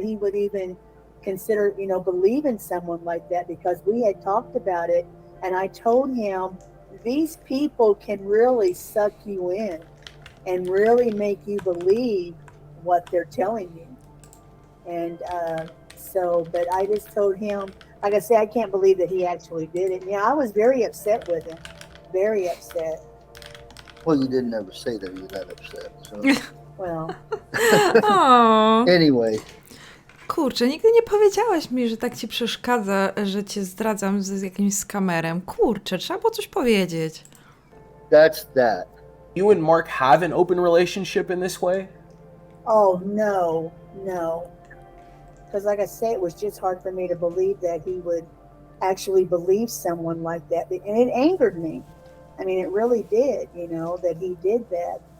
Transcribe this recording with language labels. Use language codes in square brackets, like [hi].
[en] He would even consider, believe in someone like that, because we had talked about it, and I told him these people can really suck you in and really make you believe what they're telling you. And but I just told him, like I say, I can't believe that he actually did it. Yeah, I was very upset with him, very upset. Well, you didn't ever say that you were that upset. So. Well, O, Anyway, [pl] kurczę, nigdy nie powiedziałaś mi, że tak ci przeszkadza, że cię zdradzam z jakimś skamerem. Kurczę, trzeba było coś powiedzieć. [en] that's that. You and Mark have an open relationship in this way? oh no. Because like I say, it was just hard for me to believe that he would actually believe someone like that. And it angered me. I mean, it really did, that he did that.